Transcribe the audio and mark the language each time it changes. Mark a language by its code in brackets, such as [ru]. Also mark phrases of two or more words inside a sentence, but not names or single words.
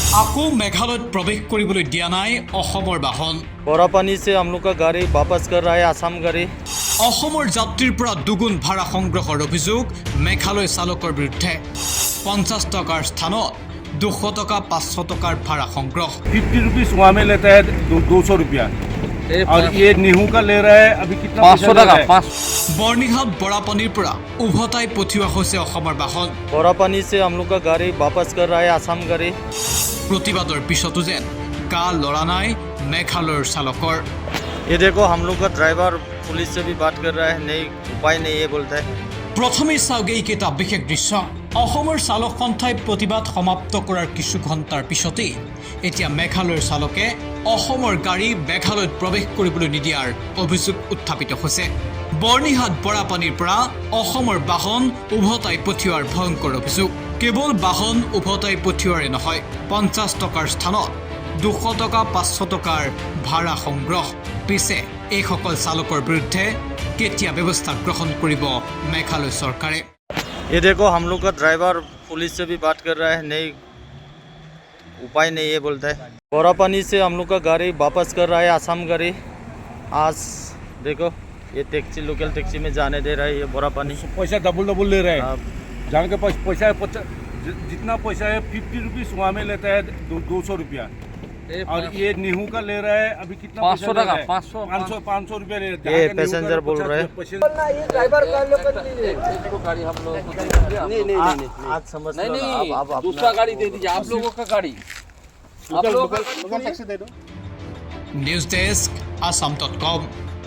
[as] আকৌ মেঘালয়ত প্ৰৱেশ কৰিবলৈ দিয়া নাই অসমৰ বাহন। [hi] बड़ा पानी से हम लोग का गाड़ी वापस कर रहा है आसाम गाड़ी। [as] অসমৰ যাত্ৰীৰ পৰা দুগুণ ভাড়া সংগ্ৰহৰ অভিযোগ মেঘালয় চালকৰ বিৰুদ্ধে। 50 টকাৰ স্থানত 200 টকা 500 টকাৰ ভাড়া সংগ্ৰহ। [hi] 50 रुपीस वहाँ में लेता है 200 रुपया और ये नीहू का ले रहा है अभी कितना 500 टका। [as] বৰ্ণিহাট বৰাপানীৰ পৰা উভতাই পঠিওৱা হৈছে অসমৰ বাহন। [hi] बड़ा पानी से हम लोग का गाड़ी वापस कर रहा है आसाम गाड़ी। [as] প্ৰতিবাদৰ পিছতো যেন গা লৰা নাই মেঘালয়ৰ চালকৰ। [hi] ये देखो हम लोग का ड्राइवर पुलिस से भी बात कर रहा है, नहीं उपाय नहीं ये बोलता है। [as] প্ৰথমে চাওক এইকেইটা বিশেষ দৃশ্য। অসমৰ চালক সন্থাই প্ৰতিবাদ সমাপ্ত কৰাৰ কিছু ঘণ্টাৰ পিছতেই এতিয়া মেঘালয়ৰ চালকে অসমৰ গাড়ী মেঘালয়ত প্ৰৱেশ কৰিবলৈ নিদিয়াৰ অভিযোগ উত্থাপিত হৈছে। বৰ্ণিহাট বৰাপানীৰ পৰা অসমৰ বাহন উভতাই পঠিওৱাৰ ভয়ংকৰ অভিযোগ। কেৱল বাহন উভতাই পঠিওৱাৰে নহয়, 50 টকাৰ স্থানত 200 টকা 500 টকাৰ ভাড়া সংগ্ৰহ। পিছে এইসকল চালকৰ বিৰুদ্ধে কেতিয়া ব্যৱস্থা গ্ৰহণ কৰিব মেঘালয় চৰকাৰে? [hi] ये देखो हम लोग का ड्राइवर पुलिस से भी बात कर रहा है, नहीं उपाय नहीं ये बोलता है। बड़ा पानी से हम लोग का गाड़ी वापस कर रहा है आसाम गाड़ी। आज देखो ये टैक्सी लोकल टैक्सी में जाने दे रहा है ये बड़ा पानी। पैसा डबल ले रहा है। हाँ। जान के पास पैसा है जितना पैसा है 50 रुपीस वहाँ में लेता है 200 रुपया और ये नीहू का ले रहा है अभी कितना 500 टका 500 रुपया ले रहा है। ये पैसेंजर बोल रहा है। ड्राइवर का लोग गाड़ी हम लोग नहीं आज समझ लो नहीं आप दूसरा गाड़ी दे दीजिए आप लोगों का गाड़ी आप लोग [as] নিউজ ডেস্ক AssamdotCom।